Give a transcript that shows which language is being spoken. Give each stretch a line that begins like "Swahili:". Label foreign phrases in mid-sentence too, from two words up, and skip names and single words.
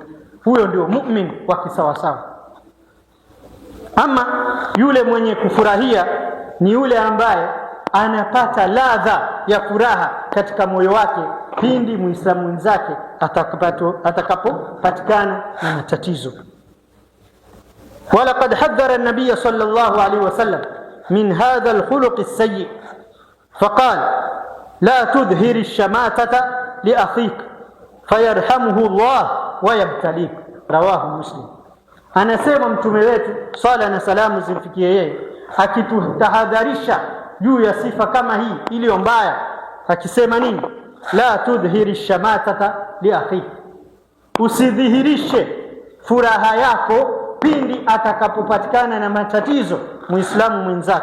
Swahili: Huyo ndio muumini wa kisawasawa. Ama yule mwenye kufurahia ni yule ambaye anapata ladha ya furaha katika moyo wake pindi muislamu mwenzake atakapopatikana na matatizo.
Arabic: ولقد حذر النبي صلى الله عليه وسلم من هذا الخلق السيء فقال لا تظهر الشماتة لأخيك فيرحمه الله ويبتليك. رواه مسلم.
Swahili: Anasema mtume wetu sala na salamu zimfikie yeye, akitutahadharisha juu ya sifa kama hii iliyo mbaya, akisema nini?
Arabic: لا تظهر الشماتة لأخيك,
Swahili: usidhihirishe furaha yako pindi atakapopatikana na matatizo muislamu mwenzako.